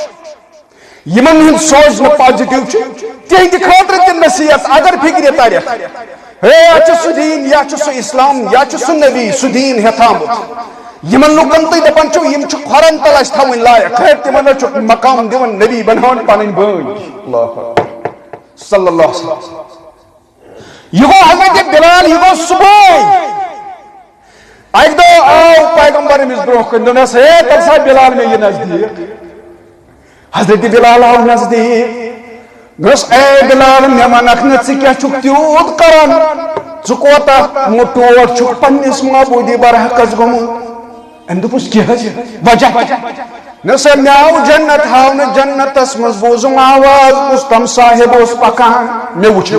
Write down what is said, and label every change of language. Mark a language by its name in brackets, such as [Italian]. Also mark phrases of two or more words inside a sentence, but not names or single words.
[Kashmiri] یمن ہُنٛد سوزنہٕ پازِٹِو چھُ تِہنٛدِ خٲطرٕ تہِ نصیحت اگر فکرِ ترٮ۪کھ ہے یا چھُ سُہ دیٖن یا چھُ سُہ اسلام یا چھُ سُہ نبی سُہ دیٖن ہیٚتھامُت یمن لوٗکن تُہۍ دپان چھِو یم چھِ کھۄرن تل اسہِ تھاوٕنۍ لایق ہے تِمن حظ چھُ مقام دِوان نبی بناوان پنٕنۍ بٲنۍ [Arabic] صلی اللہ علیہ وسلم [Kashmiri] یہ گو حضرت بلال یہ گو صبح اک دو آو پیغمبر امس برو کن دنس ہے تلسا بلال میں یہ نزدیک حضرت بلال آو نزدیک گوس اے بلال میں منک نہ ژٕ کیٛاہ چھُکھ تیوٗت کران ژٕ کوتاہ موٚٹوٹ چھُکھ پننِس معبوٗدی برحقس گوٚمُت أمۍ دوٚپُس کیٛاہ حظ وجہ نہ سا مےٚ آو جنت ہاونہٕ جنتس منٛز بوٗزُم آواز کُس تم صاحب اوس پکان مےٚ وٕچھ